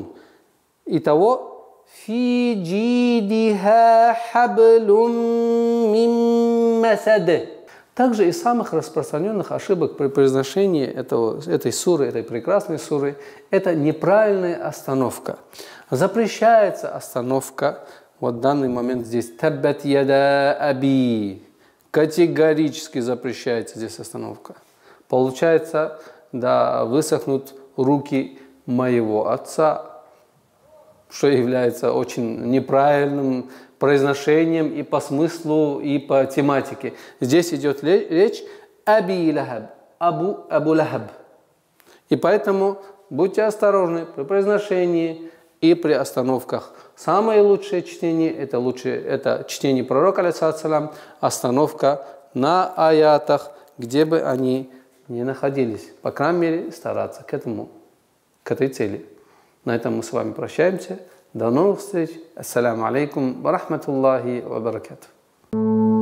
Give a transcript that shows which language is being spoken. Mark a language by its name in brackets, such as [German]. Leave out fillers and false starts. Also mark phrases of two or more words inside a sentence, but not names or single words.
[Arabic] Итого, في جيدها حبل من مسد. [Russian] Также из самых распространенных ошибок при произношении этой суры, этой прекрасной суры, это неправильная остановка. Запрещается остановка, вот в данный момент здесь [Arabic] تبت يدا أبي. [Russian] Категорически запрещается здесь остановка. Получается, да, высохнут руки моего отца, что является очень неправильным произношением и по смыслу, и по тематике. Здесь идет речь аби лахаб, абу лахаб. И поэтому будьте осторожны при произношении и при остановках. Самое лучшее чтение это чтение пророка, алейхиссалям, остановка на аятах, где бы они ни находились. По крайней мере, стараться к этой цели. На этом мы с вами прощаемся. До новых встреч. [Arabic] السلام عليكم ورحمة الله وبركاته.